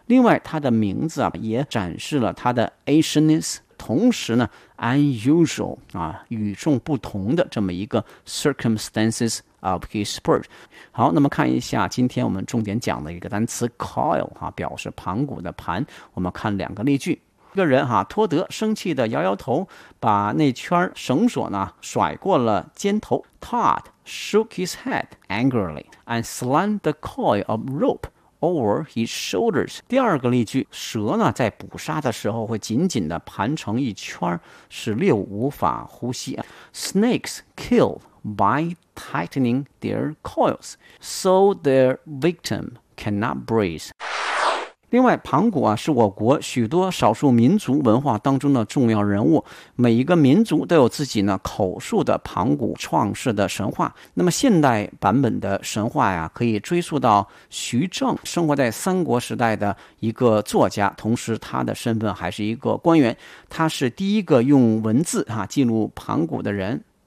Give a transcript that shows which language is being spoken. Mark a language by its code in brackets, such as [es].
[zh] 另外他的名字啊也展示了他的 ancientness， 同时呢 unusual 啊与众不同的这么一个 [en] circumstances of his birth。 [zh] 好，那么看一下今天我们重点讲的一个单词 coil、啊、表示盘古的盘。我们看两个例句。一个人、啊、托德生气的摇摇头，把那圈绳索呢甩过了肩头。 [en] Todd shook his head angrily and slung the coil of rope over his shoulders。 [zh] 第二个例句，蛇呢在捕杀的时候会紧紧的盘成一圈，使猎物无法呼吸。 [en] Snakes kill by tightening their coils so their victim cannot breathe。 [zh] 另外盘古啊是我国许多少数民族文化当中的重要人物，每一个民族都有自己呢口述的盘古创世的神话。那么现代版本的神话呀可以追溯到徐正，生活在三国时代的一个作家，同时他的身份还是一个官员，他是第一个用文字啊记录盘古的人。